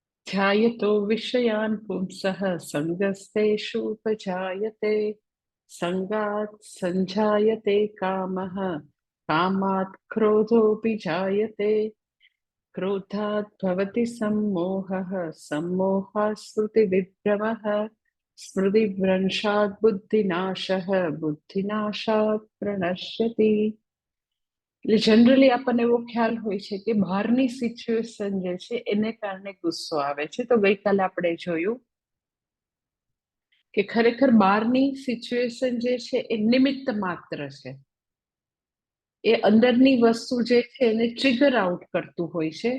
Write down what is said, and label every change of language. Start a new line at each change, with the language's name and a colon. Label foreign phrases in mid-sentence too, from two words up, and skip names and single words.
Sanskrit: ध्यायतो विषयान् पुंसः सङ्गस्तेषूपजायते सङ्गात् सञ्जायते कामः कामात् क्रोधोऽपि जायते क्रोधात् भवति सम्मोहः सम्मोहात् स्मृतिविभ्रमः स्मृतिभ्रंशात् बुद्धिनाशः बुद्धिनाशात् प्रणश्यति।
Gujarati: એટલે જનરલી આપણને એવો ખ્યાલ હોય છે કે બહારની સિચ્યુએશન જે છે એને કારણે ગુસ્સો આવે છે. તો ગઈકાલે આપણે જોયું કે ખરેખર બહારની સિચ્યુએશન જે છે એ નિમિત્ત માત્ર છે. એ અંદરની વસ્તુ જે છે એને
English: trigger out
Gujarati: કરતું હોય છે.